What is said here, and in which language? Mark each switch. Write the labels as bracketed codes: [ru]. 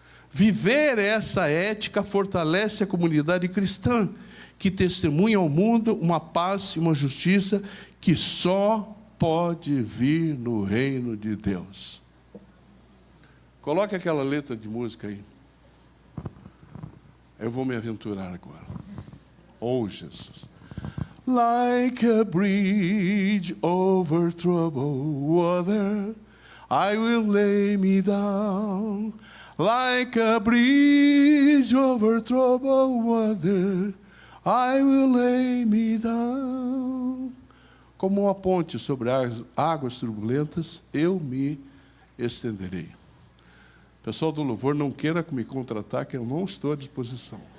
[pt] Viver essa ética fortalece a comunidade cristã, que testemunha ao mundo uma paz e uma justiça que só pode vir no reino de Deus. Coloque aquela letra de música aí. Eu vou me aventurar agora. Oh, Jesus. [en] Like a bridge over troubled water, I will lay me down. Like a bridge over troubled water, I will lay me down. [pt] Como uma ponte sobre as águas turbulentas, eu me estenderei. Pessoal do louvor, não queira me contratar, que eu não estou à disposição.